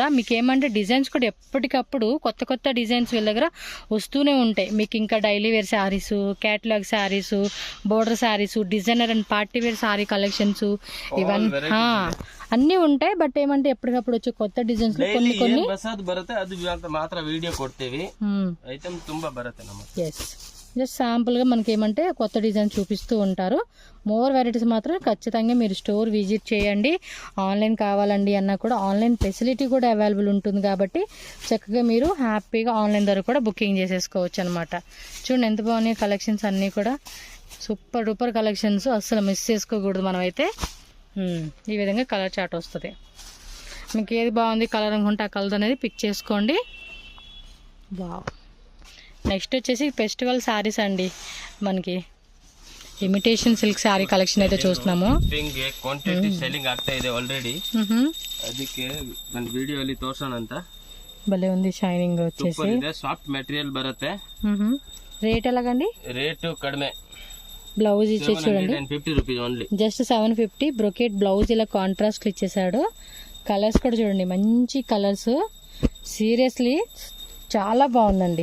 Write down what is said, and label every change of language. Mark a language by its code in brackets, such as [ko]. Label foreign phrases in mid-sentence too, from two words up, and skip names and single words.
[te] మీకు ఏమంటే డిజైన్స్ కూడా ఎప్పటికప్పుడు కొత్త కొత్త డిజైన్స్ వీళ్ళ దగ్గర వస్తూనే ఉంటాయి. మీకు ఇంకా [en] daily wear sarees, catalogue sarees, border sarees, designer and party wear saree collections, [te] ఇవన్నీ అన్నీ ఉంటాయి. బట్ ఏమంటే ఎప్పటికప్పుడు వచ్చే కొత్త డిజైన్స్ కొన్ని కొన్ని [kn] ಬರುತ್ತೆ, ಅದು ಮಾತ್ರ ವಿಡಿಯೋ ಕೊಡ್ತೀವಿ. ಐಟಮ್ ತುಂಬಾ ಬರುತ್ತೆ ನಮ್ಮ. [te] ఎస్, జస్ట్ శాంపుల్గా మనకి ఏమంటే కొత్త డిజైన్ చూపిస్తూ ఉంటారు. [en] more varieties [te] మాత్రం ఖచ్చితంగా మీరు [en] store visit [te] చేయండి. ఆన్లైన్ కావాలండి అన్నా కూడా [en] online facility [te] కూడా అవైలబుల్ ఉంటుంది కాబట్టి చక్కగా మీరు హ్యాపీగా ఆన్లైన్ ద్వారా కూడా బుకింగ్ చేసేసుకోవచ్చు అనమాట. చూడండి ఎంత బాగున్నాయి కలెక్షన్స్ అన్నీ కూడా, [en] super duper collections, [te] అస్సలు మిస్ చేసుకోకూడదు మనమైతే. ఈ విధంగా [en] colour chart [te] వస్తుంది. మీకు ఏది బాగుంది కలర్ అనుకుంటే ఆ కలర్ అనేది పిక్ చేసుకోండి. వావ్, నెక్స్ట్ వచ్చేసి [en] festival sarees [te] అండి, మనకి [en] imitation silk saree collection [te] అయితే చూస్తున్నాము. [en] quantity selling [kn] ಆಗ್ತಾ ಇದೆ ಆಲ್ರೆಡಿ, ಅದಕ್ಕೆ ನನ್ನ ವಿಡಿಯೋ ಅಲ್ಲಿ ತೋರ್ಸೋಣ ಅಂತ. [te] భలే ఉంది, షైనింగ్ వచ్చేసి [en] soft material [kn] బರುತ್ತೆ. [te] రేట్ ఎలాగండి? [kn] రేటు కడిమే. [te] బ్లౌజ్ ఇచ్చేసి చూడండి, [en] 50 rupees only, [te] జస్ట్ 750. [en] brocade blouse [te] ఇలా కాంట్రాస్ట్ ఇచ్చేసాడు. కలర్స్ కూడా చూడండి, మంచి కలర్స్, సీరియస్లీ చాలా బాగుందండి.